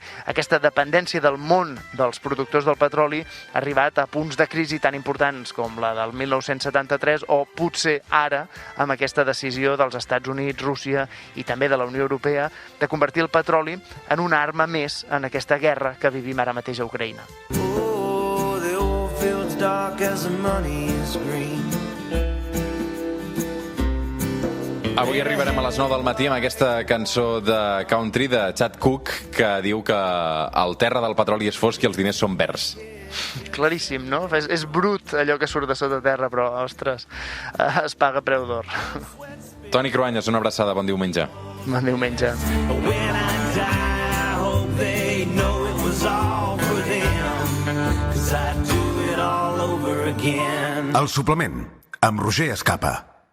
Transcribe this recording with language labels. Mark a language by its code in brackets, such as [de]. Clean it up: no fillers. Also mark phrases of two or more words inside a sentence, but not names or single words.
[ca] Aquesta dependència del món dels productors del petroli ha arribat a punts de crisi tan importants com la del 1973 o potser ara amb aquesta decisió dels Estats Units, Rússia i també de la Unió Europea de convertir el petroli en una arma més en aquesta guerra que vivim ara mateix a Ucraïna. [en] Oh, the old field's dark as the money is green. [ca] Avui arribarem a les 9 del matí amb aquesta cançó de country de Chad Cooke que diu que el terra del petroli és fosc i els diners són verds. Claríssim, no? És brut allò que surt de sota terra, però, ostres, es paga preu d'or. Toni Cruanyes, una abraçada, bon diumenge. Bon diumenge. [en] When I die, I hope they know it was all for them, 'cause I'd do it all over again. [ca] El suplement, amb Roger Escapa.